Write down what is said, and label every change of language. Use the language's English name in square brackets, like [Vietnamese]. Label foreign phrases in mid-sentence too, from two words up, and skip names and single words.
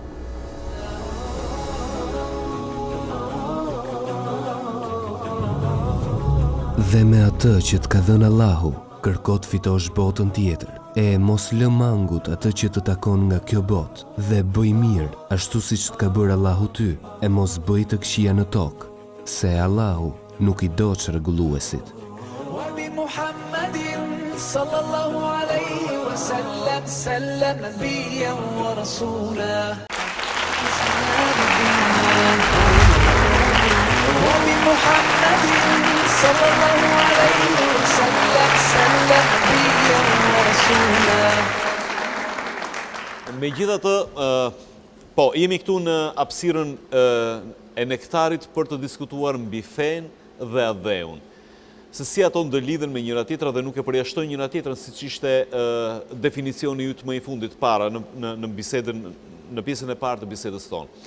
[Albanian] Dhe me atë që të ka dhënë Allahu, kërko të fitosh botën tjetër, e mos lë mangut atë që të takon nga kjo botë, dhe bëj mirë, ashtu si që të ka bërë Allahu ty, e mos bëj të këqija në tokë, se Allahu nuk i do që rregulluesit. [Arabic] صلى الله عليه وسلم سلم نبيا ورسولا وبمحمد صلى الله عليه وسلم سلم نبيا ورسولا. [Albanian] Megjithatë, po, jemi këtu në hapësirën e nektarit për të diskutuar mbi fenë dhe adheun. Se si ato ndërlidhen me njëra tjetra dhe nuk e përjashtojnë njëra tjetrën, siç ishte definicioni yt më i fundit para në bisedën, në pjesën e parë të bisedës tonë.